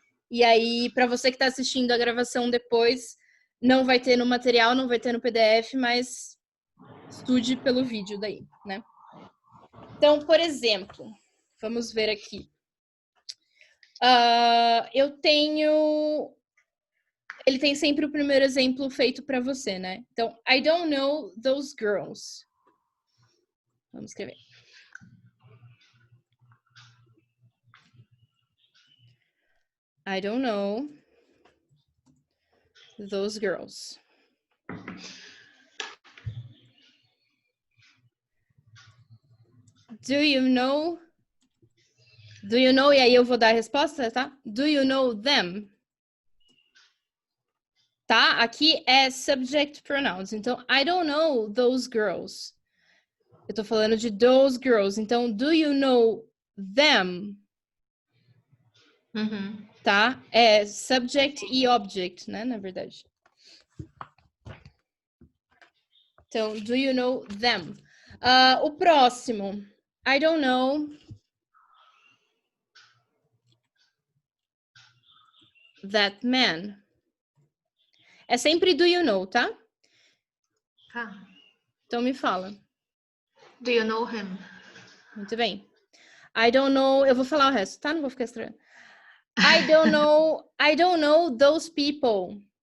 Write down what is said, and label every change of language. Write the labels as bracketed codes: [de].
[pt] E aí, para você que está assistindo a gravação depois, não vai ter no material, não vai ter no PDF, mas estude pelo vídeo daí, né? Então, por exemplo, vamos ver aqui. Eu tenho... Ele tem sempre o primeiro exemplo feito para você, né? [en] Então, I don't know those girls. [pt] Vamos escrever. [en] I don't know those girls. Do you know? [pt] E aí eu vou dar a resposta, tá? [en] Do you know them? [pt] Tá? Aqui é subject pronouns. [en] Então, I don't know those girls. [pt] Eu tô falando de [en] those girls. Então, do you know them? [pt] Tá? É subject e object, né? Na verdade. [en] Então, do you know them? [pt] O próximo. [en] I don't know that man. [pt] É sempre [en] do you know, [pt] tá? Tá. Então me fala. [en] Do you know him? [pt] Muito bem. [en] I don't know... [pt] Eu vou falar o resto, tá? Não vou ficar estranho. [en] I don't know those people.